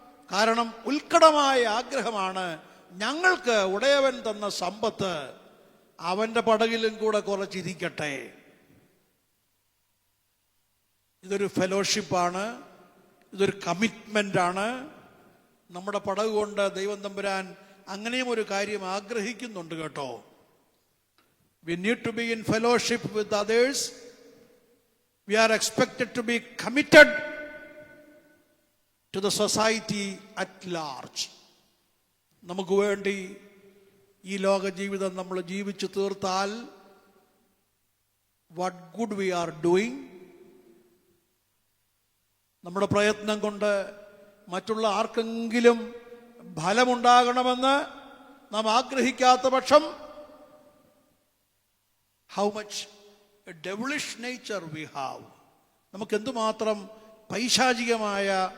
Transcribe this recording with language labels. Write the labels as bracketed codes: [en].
[ml] കാരണം ഉത്കടമായ ആഗ്രഹമാണ്, ഞങ്ങൾക്ക് ഉടയവൻ തന്ന സമ്പത്ത് അവന്റെ പടകിലും കൂടെ കുറച്ചിരിക്കട്ടെ. ഇതൊരു ഫെലോഷിപ്പാണ്, ഇതൊരു കമ്മിറ്റ്മെൻ്റാണ്. നമ്മുടെ പടക് കൊണ്ട് ദൈവം തമ്പുരാൻ അങ്ങനെയും ഒരു കാര്യം ആഗ്രഹിക്കുന്നുണ്ട് കേട്ടോ. [en] We need to be in fellowship with others. We are expected to be committed to the society at large. [ml] നമുക്ക് വേണ്ടി ഈ ലോക ജീവിതം നമ്മൾ ജീവിച്ചു തീർത്താൽ [en] what good we are doing. [ml] നമ്മുടെ പ്രയത്നം കൊണ്ട് മറ്റുള്ള ആർക്കെങ്കിലും ഫലമുണ്ടാകണമെന്ന് നാം ആഗ്രഹിക്കാത്ത പക്ഷം [en] how much a devilish nature we have. [ml] നമുക്ക് എന്തുമാത്രം പൈശാചികമായ